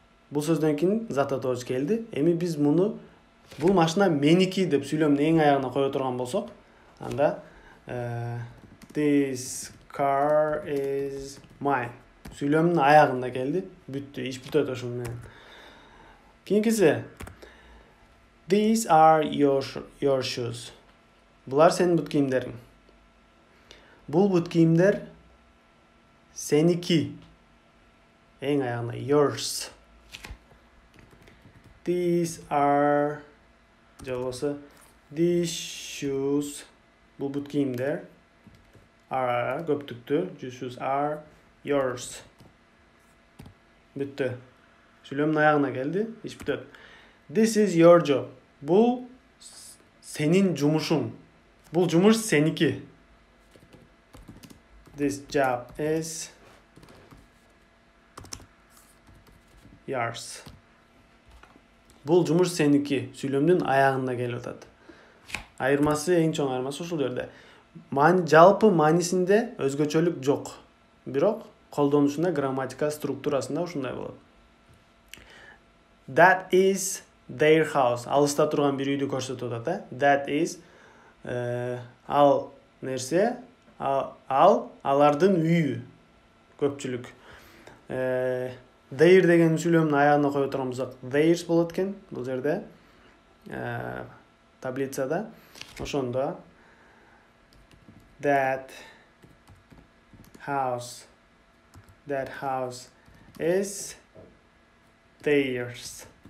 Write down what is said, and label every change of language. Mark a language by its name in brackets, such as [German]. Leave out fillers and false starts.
[Kyrgyz] Бул сөздөн кийин зататоож келди. Эми биз муну бул машина меники деп сүйлөмдүн эң аягына кое турган болсок, анда [English] this car is mine. [Kyrgyz] Сүйлөмдүн аягында келди. Бүттү, иш бүтөт ошол менен. Кийинкиси [English] these are your shoes. [Kyrgyz] Булар сенин бут кийимдериң. Бул бут кийимдер сеники. Эң аягына yours. [English] These are [Kyrgyz] жолосо [English] these shoes. [Kyrgyz] Бул бут кийимдер are көптүктү. [English] These shoes are yours. [Kyrgyz] Бүттү. Сүйлөмдүн аягына келди. Иш бүтөт. [English] This is your job. [Kyrgyz] Бул сенин жумушуң. Бул жумуш сеники. [English] This job is yours. [Kyrgyz] Бул жумуш сеники. Сүйлөмдүн аягында келип атат. Айырмасы, эң чоң айырмасы ушул жерде. Жалпы маанисинде өзгөчөлүк жок. Бирок колдонушунда, грамматика структурасында ушундай болот. [English] That is their house. [Kyrgyz] Алыста турган бир үйдү көрсөтүп атат, [English] That is [Kyrgyz] ал нерсе, ал алардын үйү. Көпчүлүк. Their деген сүйлөмдүн аягына кое турган болсок, theirs болот экен бул жерде. Таблицада. Ошондо [English] that house is theirs.